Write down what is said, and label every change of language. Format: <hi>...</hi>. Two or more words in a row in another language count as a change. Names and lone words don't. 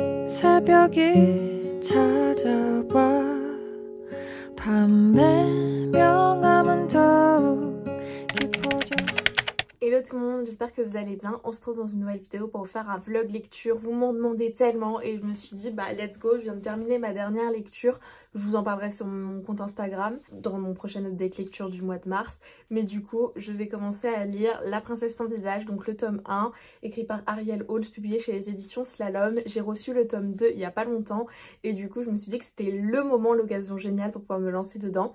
<ko>새벽이 찾아와 밤의 명암은 더욱 깊어져.</ko> <fr>Hello tout le monde, j'espère que vous allez bien. On se retrouve dans une nouvelle vidéo pour vous faire un vlog lecture. Vous m'en demandez tellement et je me suis dit bah</fr> <en>let's go,</en> <fr>je viens de terminer ma dernière lecture. Je vous en parlerai sur mon compte Instagram dans mon prochain update lecture du mois de mars. Mais du coup, je vais commencer à lire La Princesse sans visage, donc le tome 1, écrit par Ariel Holz, publié chez les éditions Slalom. J'ai reçu le tome 2 il y a pas longtemps et du coup je me suis dit que c'était le moment, l'occasion géniale pour pouvoir me lancer dedans.</fr>